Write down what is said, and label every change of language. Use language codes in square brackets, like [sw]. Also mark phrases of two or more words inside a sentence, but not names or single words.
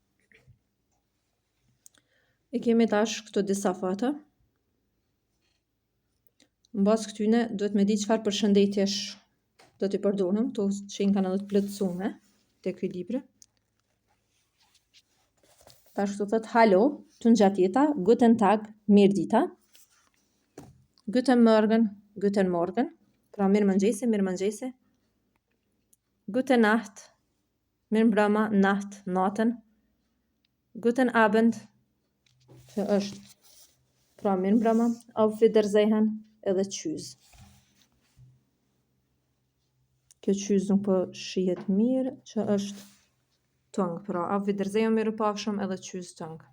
[sq] E kemi tash këto disa fata. Në basë këtyne, duhet me di çfarë përshëndetjesh do t'i përdorëm, to që i kanë edhe të plotësume te ky libër. Tash këtu thot halo, të ngjatjeta, [de] guten tag, [sq] mirë dita. [de] Guten morgen, [sq] pra mirë mëngjesi. [de] Guten nacht, [sq] mirë mbrëma, nacht, natën. [de] Guten Abend, [sq] që është pra mirë mbrëma, [de] auf Wiedersehen edhe tschüss. [sq] Kjo tschüss nuk po shihet mirë, që është tongue, pra [de] auf Wiedersehen [sq] miru pafshëm edhe tschüss tongue.